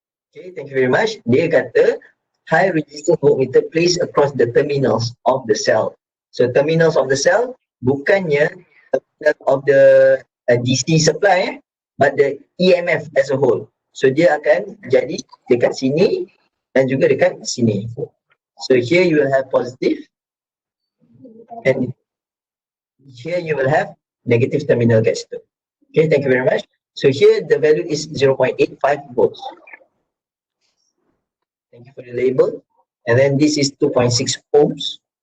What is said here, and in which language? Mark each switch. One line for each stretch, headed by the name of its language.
English: Okay, thank you very much.
Malay: Dia kata
English: high resistance voltmeter placed across the terminals of the cell. So terminals of the cell bukannya terminal of the DC supply but the EMF as a whole.
Malay: So dia akan jadi dekat sini dan juga dekat sini.
English: So here you will have positive and here you will have negative terminal gas. Okay, thank you very much. So here the value is 0.85 volts. Thank you for the label. And then this is 2.6 ohms.